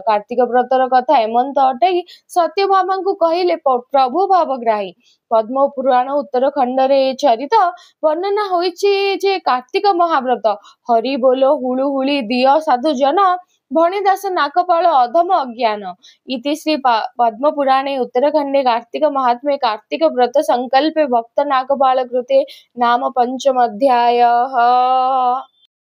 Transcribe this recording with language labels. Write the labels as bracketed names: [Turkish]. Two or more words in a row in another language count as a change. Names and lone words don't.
[Odia] କାର୍ତ୍ତିକ ବ୍ରତର କଥା ଏମନ୍ତ ଅଟଇ, ସତ୍ୟଭାମାଙ୍କୁ କହିଲେ ପ୍ରଭୁ ଭାବଗ୍ରାହୀ। ପଦ୍ମ ପୁରାଣ ଉତ୍ତର ଖଣ୍ଡରେ ଏ ଚରିତ ବର୍ଣ୍ଣନା ହୋଇଛି ଯେ କାର୍ତ୍ତିକ ମହାବ୍ରତ। ହରି ବୋଲ ହୁଳୁ ହୁଳି ଦିଅ ସାଧୁଜନ, ଭଣେ ଦାସ ନାକପାଳ ଅଧମ ଅଜ୍ଞାନ। [Sanskrit] ଇତି ଶ୍ରୀ ପଦ୍ମ ପୁରାणे उत्तरखण्डे कार्तिक महात्म्ये कार्तिक व्रत संकल्पे भक्त नाकपाल कृते नाम पंचमोऽध्यायः।